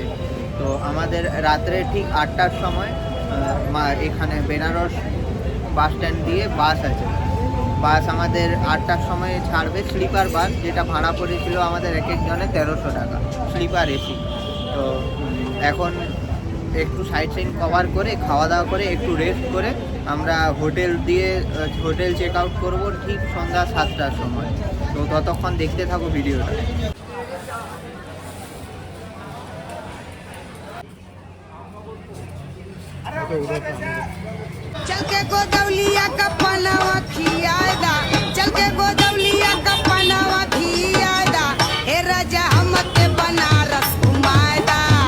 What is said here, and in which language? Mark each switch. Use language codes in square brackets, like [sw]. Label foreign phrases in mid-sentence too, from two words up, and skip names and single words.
[bn] তো আমাদের রাত্রে ঠিক 8টার সময় এখানে বেনারস [en] bus stand [bn] দিয়ে বাস আছে, বাস আমাদের 8টার সময় ছাড়বে, [en] sleeper bus, [bn] যেটা ভাড়া পড়েছিল আমাদের এক একজনের 1300 টাকা [en] sleeper AC. [bn] তো এখন একটু [en] sight scene cover [bn] করে খাওয়া দাওয়া করে একটু রেস্ট করে আমরা [en] hotel check out [bn] করবো ঠিক সন্ধ্যা 7টার সময়। তো ততক্ষণ দেখতে থাকো ভিডিওটা। [bho] चल के गोदौलिया का पनावा खियादा, चल के गोदौलिया का पनावा खियादा, हे राजा हमके बनारस घुमाएदा।